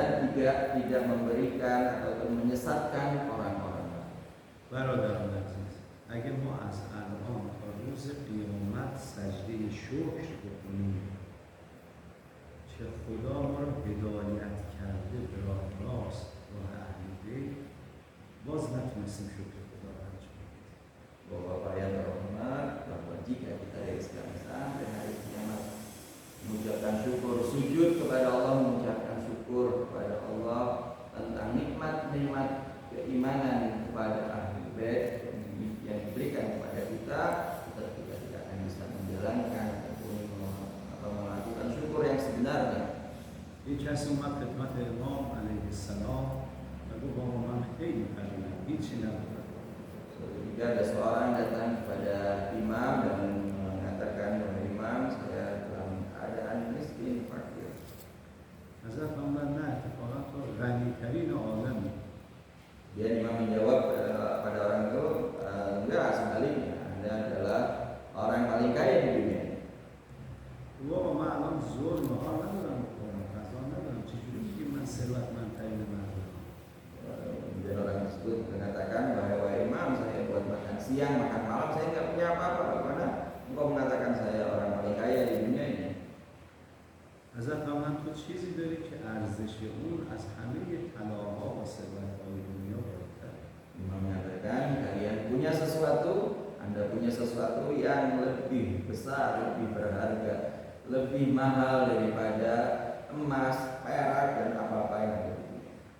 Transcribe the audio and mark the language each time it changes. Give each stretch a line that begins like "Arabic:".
Indonesian: juga tidak memberikan atau menyesatkan orang-orang.
Persian: برادران عزیز، اگه ما از الان تا روز قیامت سجده شکر بکنیم که خدا ما رو هدایت کرده به راه راست، راه اهل بیت، باز نتونستیم شکر خدا رو انجام بدیم.
Indonesian: Bapak yang terhormat, bahwa jika kita dari sekarang sampai hari kiamat mengucapkan syukur, sujud kepada Allah, mengucapkan syukur kepada Allah tentang nikmat-nikmat keimanan kepada ahli bait yang diberikan kepada kita tidak akan bisa menjalankan ataupun melakukan syukur yang sebenarnya.
Persian: یک کسی اومد خدمت امام علیه السلام و گفت بابا من خیلی فقیرم، هیچی ندارم.
Indonesian: Jika ada seorang datang kepada imam dan mengatakan kepada imam, saya dalam keadaan miskin, fakir.
Persian: حضرت فرمودن نه، اتفاقا تو غنی‌ترین عالمی.
Indonesian: Dia imam menjawab pada orang itu, enggak, sebaliknya, Anda adalah orang paling kaya di dunia.
Persian: بابا من الان ظلم ها ندارم بخورم، غذا ندارم، چجوری میگی من ثروتمندترین مردم؟
Indonesian: Kemudian orang tersebut mengatakan bahwa imam, saya buat makan siang, makan malam, saya nggak punya apa-apa. Bagaimana engkau mengatakan saya orang paling kaya di dunia ini?
Persian: حضرت فرمودن تو چیزی داری که ارزش اون از همه طلاها و ثروت‌های دنیا بالاتر.
Indonesian: Imam mengatakan kalian punya sesuatu, Anda punya sesuatu yang lebih besar, lebih berharga, lebih mahal daripada emas, perak dan apa-apa yang ada di dunia.